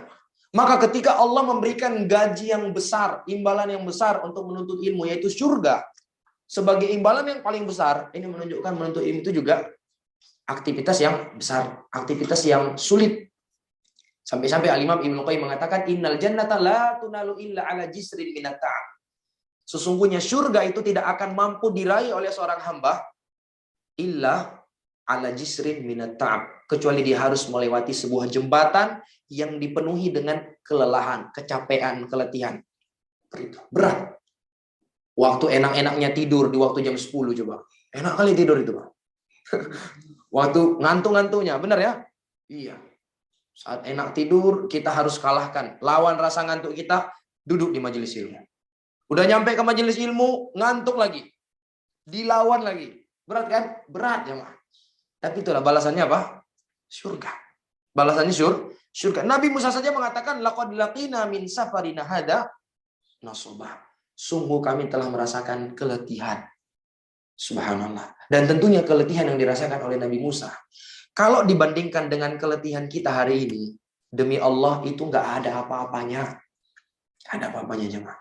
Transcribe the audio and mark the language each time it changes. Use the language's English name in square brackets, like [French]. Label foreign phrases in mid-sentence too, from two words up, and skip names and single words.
[Indonesian] Maka ketika Allah memberikan gaji yang besar, imbalan yang besar untuk menuntut ilmu, yaitu surga, sebagai imbalan yang paling besar, ini menunjukkan menuntut ilmu itu juga aktivitas yang besar, aktivitas yang sulit. Sampai-sampai Al-Imam Ibnu Qayyim mengatakan, [Arabic] إن الجنة لا تنال إلا على جسر من التعب. [Indonesian] Sesungguhnya surga itu tidak akan mampu diraih oleh seorang hamba [Arabic] إلا على جسر من التعب, [Indonesian] kecuali dia harus melewati sebuah jembatan yang dipenuhi dengan kelelahan, kecapean, keletihan. Berat. Waktu enak-enaknya tidur di waktu jam 10 coba. Enak kali tidur itu, Pak. Waktu ngantuk-ngantuknya, benar ya? Iya. Saat enak tidur, kita harus kalahkan. Lawan rasa ngantuk kita, duduk di majelis ilmu. Udah nyampe ke majelis ilmu, ngantuk lagi. Dilawan lagi. Berat kan? Berat ya, Pak. Tapi itulah balasannya apa? Surga. Balasannya surga. Nabi Musa saja mengatakan, [Arabic] لقد لقينا من سفرنا هذا نصبا. [Indonesian] Sungguh kami telah merasakan keletihan. Subhanallah. Dan tentunya keletihan yang dirasakan oleh Nabi Musa, kalau dibandingkan dengan keletihan kita hari ini, demi Allah itu nggak ada apa-apanya. Nggak ada apa-apanya jemaah.